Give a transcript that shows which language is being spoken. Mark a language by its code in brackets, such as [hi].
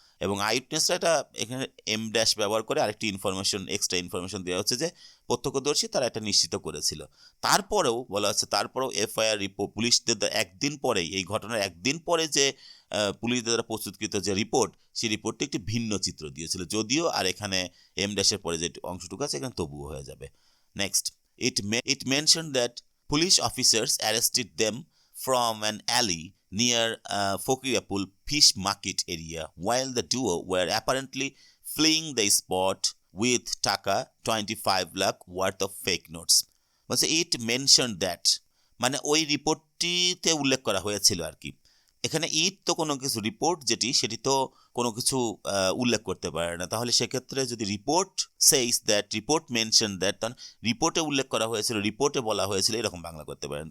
[bn] এবং আই উইটনেসরা এটা এখানে এম ড্যাশ ব্যবহার করে আরেকটি ইনফরমেশন এক্সট্রা ইনফরমেশন দেওয়া হচ্ছে যে প্রত্যক্ষদর্শী তারা এটা নিশ্চিত করেছিল। তারপরেও বলা হচ্ছে তারপরেও এফআইআর রিপোর্ট পুলিশদের একদিন পরেই এই ঘটনার একদিন পরে যে পুলিশদের দ্বারা প্রস্তুতকৃত যে রিপোর্ট সেই রিপোর্টটি একটি ভিন্ন চিত্র দিয়েছিল, যদিও আর এখানে এম ড্যাশের পরে যে অংশটুকু আছে এখানে তবুও হয়ে যাবে। [en] Next, it mentioned that police officers arrested them from an alley near Fokirapul fish market area while the duo were apparently fleeing the spot with taka 25 lakh worth of fake notes. [bn] বলছে [en] it mentioned that [bn] মানে ওই রিপোর্টটিতে উল্লেখ করা হয়েছিল আর কি। এখানে ইট তো কোনো কিছু রিপোর্ট সেটি তো কোনো কিছু উল্লেখ করতে পারে না, তাহলে সেক্ষেত্রে যদি [en] report says that report mention that, [bn] তখন রিপোর্টে উল্লেখ করা হয়েছিল, রিপোর্টে বলা হয়েছিল, এরকম বাংলা করতে পারেন।